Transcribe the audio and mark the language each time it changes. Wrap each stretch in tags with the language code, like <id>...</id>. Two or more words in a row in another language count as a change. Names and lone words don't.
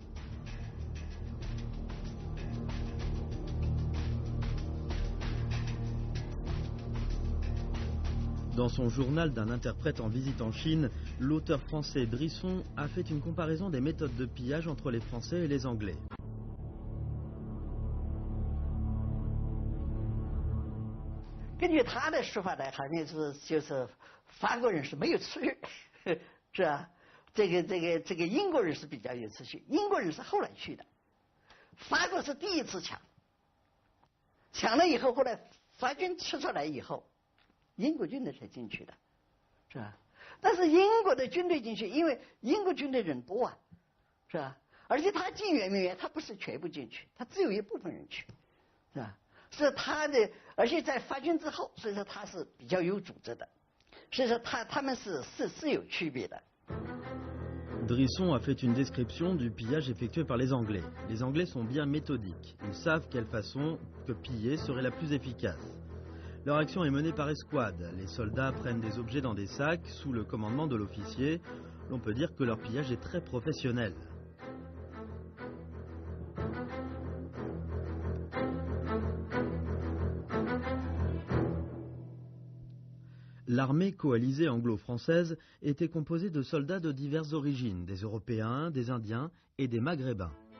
<fr>Dans son journal d'un interprète en visite en Chine, l'auteur français Drisson a fait une comparaison des méthodes de pillage entre les Français et les Anglais.</fr> <zh>根据他的说法呢，好像就是法国人是没有次序，是吧？这个英国人是比较有次序，英国人是后来去的，法国是第一次抢了以后，后来法军吃出来以后，英国军队才进去的，是吧？但是英国的军队进去，因为英国军队人多啊，是吧？而且他进圆明园，他不是全部进去，他只有一部分人去，是吧？是他的，而且在法军之后，所以说他是比较有组织的，所以说他们是有区别的。</zh> <fr>Drisson a fait une description du pillage effectué par les Anglais. Les Anglais sont bien méthodiques. Ils savent quelle façon que piller serait la plus efficace. Leur action est menée par escouade. Les soldats prennent des objets dans des sacs sous le commandement de l'officier. L'on peut dire que leur pillage est très professionnel. L'armée coalisée anglo-française était composée de soldats de diverses origines, des Européens, des Indiens et des Maghrébins.</fr>